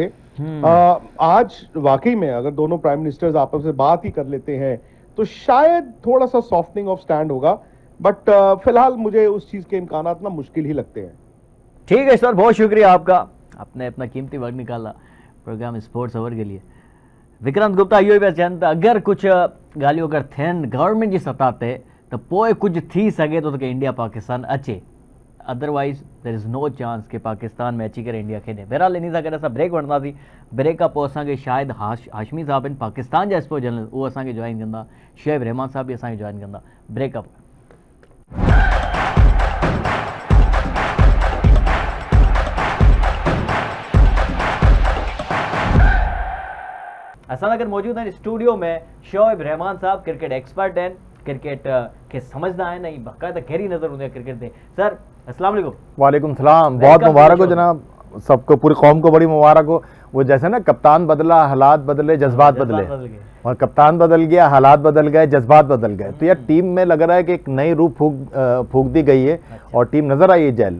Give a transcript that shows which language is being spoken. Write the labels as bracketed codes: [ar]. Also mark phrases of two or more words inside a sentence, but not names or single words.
[ur] آج واقعی میں اگر دونوں [en] प्राइम मिनिस्टर्स [ur] آپس میں بات ہی کر لیتے ہیں تو شاید تھوڑا سا [en] सॉफ्टनिंग ऑफ स्टैंड [ur] ہوگا، بٹ فی الحال مجھے اس چیز کے امکانات نا مشکل ہی لگتے ہیں. ٹھیک ہے سر، بہت شکریہ آپکا، آپنے اپنا قیمتی وقت نکالا پروگرام سپورٹس اوور کے لیے. [sd] विक्रांत गुप्ता, यूएस जनता, अगर कुछ ॻाल्हियूं अगरि थियनि गवर्नमेंट जी सतह ते त पोइ कुझु थी सघे थो त की इंडिया पाकिस्तान अचे, [en] अदरवाइज़ देयर इज़ नो चांस [sd] कि पाकिस्तान में अची करे इंडिया खेॾे। बहरहाल इन सां गॾु असां ब्रेक वठंदासीं। ब्रेक खां पोइ असांखे शायदि हाशमी साहब आहिनि पाकिस्तान जा [en] स्पोर्ट्स जर्नलिस्ट, [sd] उहो असांखे जॉइन कंदा, शुएब रहमान साहब बि असांखे जॉइन कंदा। ब्रेक खां पोइ असां अगर मौजूद आहिनि स्टूडियो में शुएब रहमान साहब, [en] क्रिकेट एक्सपर्ट [sd] आहिनि, क्रिकेट के समझदा आहिनि ऐं बाक़ायदा गहरी नज़र हूंदी आहे क्रिकेट ते। [ar] سر السلام علیکم. वालेकुम सलाम, [ur] بہت مبارک ہو جناب، سبکو، پوری قوم کو بڑی مبارک ہو. وہ جیسے نا کپتان بدلا، حالات بدلے، جذبات بدلے، اور کپتان بدل گیا، حالات بدل گئے، جذبات بدل گئے. تو یار ٹیم میں لگ رہا ہے کہ ایک نئی روح پھونک دی گئی ہے اور ٹیم نظر آئی ہے جیل.